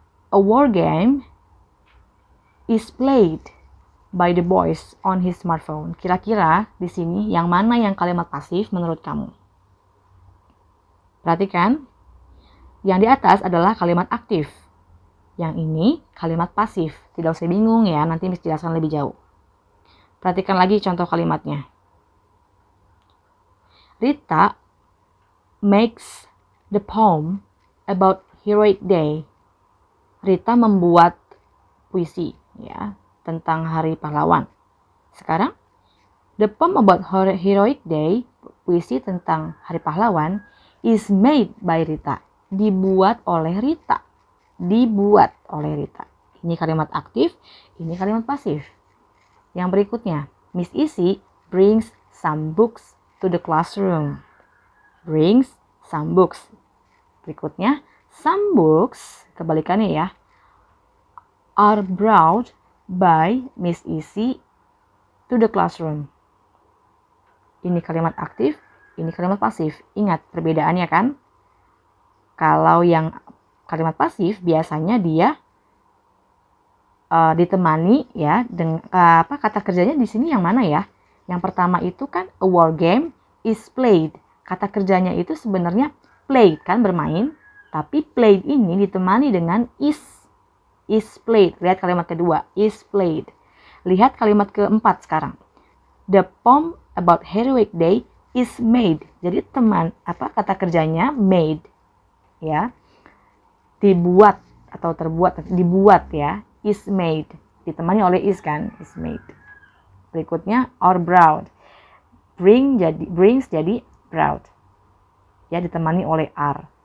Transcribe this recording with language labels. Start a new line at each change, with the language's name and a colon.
English: A war game is played by the boys on his smartphone.
Indonesian: Kira-kira di sini yang mana yang kalimat pasif menurut kamu? Perhatikan, yang di atas adalah kalimat aktif. Yang ini kalimat pasif. Tidak usah bingung ya, nanti Miss jelaskan lebih jauh. Perhatikan lagi contoh kalimatnya.
English: Rita makes the poem about Heroic Day.
Indonesian: Rita membuat puisi ya tentang Hari Pahlawan.
English: Sekarang, the poem about Heroic Day, puisi tentang Hari Pahlawan, is made by Rita.
Indonesian: Dibuat oleh Rita. Dibuat oleh Rita. Ini kalimat aktif, ini kalimat pasif. Yang berikutnya,
English: Miss Isi brings some books to the classroom. Brings some books. Berikutnya, some books,
Indonesian: kebalikannya ya,
English: are brought by Miss Isi to the classroom.
Indonesian: Ini kalimat aktif, ini kalimat pasif. Ingat perbedaannya kan? Kalau yang kalimat pasif biasanya dia ditemani ya dengan kata kerjanya di sini yang mana ya? Yang pertama itu kan
English: a war game is played.
Indonesian: Kata kerjanya itu sebenarnya played kan, bermain, tapi played ini ditemani dengan
English: is played.
Indonesian: Lihat kalimat kedua,
English: is played.
Indonesian: Lihat kalimat keempat sekarang.
English: The poem about Heroic Day is made.
Indonesian: Jadi kata kerjanya made ya. Dibuat atau terbuat, dibuat ya.
English: Is made.
Indonesian: Ditemani oleh
English: is kan, is made.
Indonesian: Berikutnya
English: or brought.
Indonesian: Brings jadi brought. Ya, ditemani oleh are.